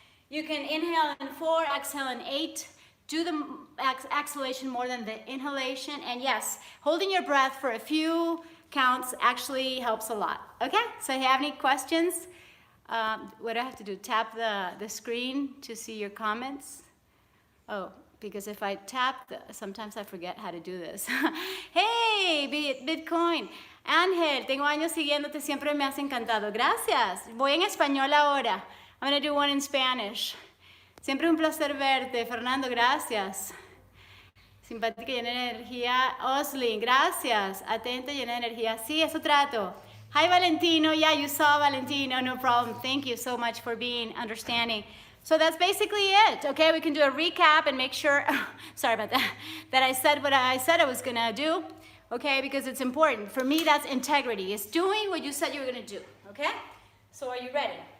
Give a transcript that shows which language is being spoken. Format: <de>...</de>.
<en>You can inhale in 4, exhale in 8. Do the exhalation more than the inhalation, and yes, holding your breath for a few counts actually helps a lot. Okay, so if you have any questions, what do I have to do? Tap the screen to see your comments? Oh. Because if I tap, sometimes I forget how to do this. Hey, Bitcoin.</en> <es>Ángel, tengo años siguiéndote, siempre me has encantado. Gracias. Voy en español ahora.</es> <en>I'm going to do one in Spanish.</en> <es>Siempre es un placer verte. Fernando, gracias. Simpática, llena de energía. Oslin, gracias. Atenta, llena de energía. Sí, eso trato.</es> <en>Hi, Valentino. Yeah, you saw Valentino. No problem. Thank you so much for being understanding. So that's basically it, okay? We can do a recap and make sure, sorry about that, that I said what I said I was gonna do, okay? Because it's important. For me, that's integrity. It's doing what you said you were gonna do, okay? So are you ready?</en>